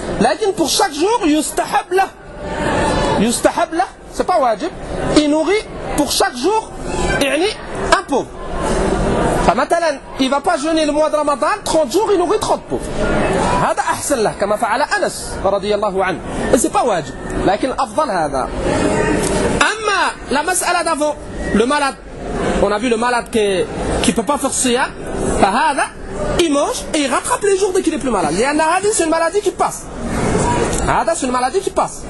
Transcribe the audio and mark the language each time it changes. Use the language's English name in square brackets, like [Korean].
[French] لكن pour chaque jour, يستحب له. C'est pas واجب. Il nourrit pour chaque jour, يعني un pauvre. فمثلا, il va pas jeûner le mois de Ramadan 30 jours, il nourrit 30 pauvres. [Arabic] هذا أحسن له كما فعل أنس رضي الله عنه. [French] C'est pas واجب. [Arabic] لكن الأفضل هذا. [French] أما la masala d'avant, le malade. On a vu le malade qui ne peut pas faire siya, fahada, il mange et il rattrape les jours dès qu'il est plus malade. Il y a hadith, c'est une maladie qui passe. Hada, c'est une maladie qui passe.